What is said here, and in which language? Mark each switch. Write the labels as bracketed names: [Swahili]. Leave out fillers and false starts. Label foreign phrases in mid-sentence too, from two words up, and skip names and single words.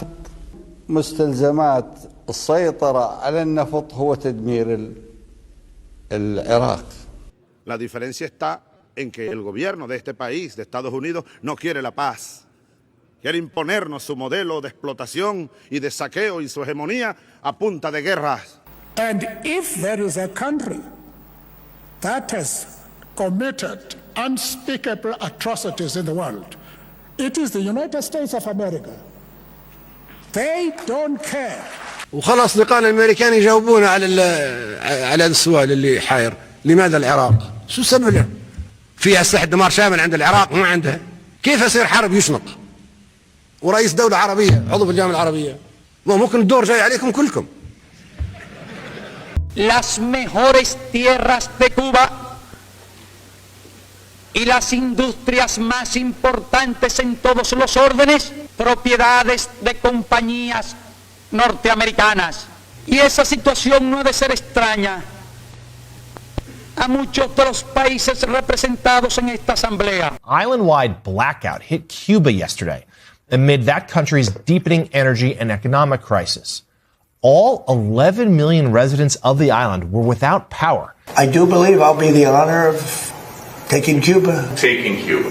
[Arabic] مستلزمات السيطرة على النفط هو تدمير العراق. [Spanish] La diferencia está en que el gobierno de este país, de Estados Unidos, no quiere la paz. Quiere imponernos su modelo de explotación y de saqueo y su hegemonía a punta de guerras. [English] And if there is a country that has committed unspeakable atrocities in the world, it is the United States of America. They don't care. [Arabic] وخلاص أصدقائنا الأمريكان يجاوبونا على السؤال اللي حاير، لماذا العراق؟ شو السبب له؟ فيها أسلحة دمار شامل عند العراق ما عندها. كيف يصير حرب يشنق؟ ورئيس دولة عربية عضو في الجامعة العربية. ممكن الدور جاي عليكم كلكم. [Spanish] Las mejores tierras de Cuba y las industrias más importantes en todos los órdenes, propiedades de compañías norteamericanas. Y esa situación no ha de ser extraña a muchos de los países representados en esta asamblea. [English] Island-wide blackout hit Cuba yesterday amid that country's deepening energy and economic crisis. All 11 million residents of the island were without power. I do believe I'll be the honor of taking Cuba. Taking Cuba.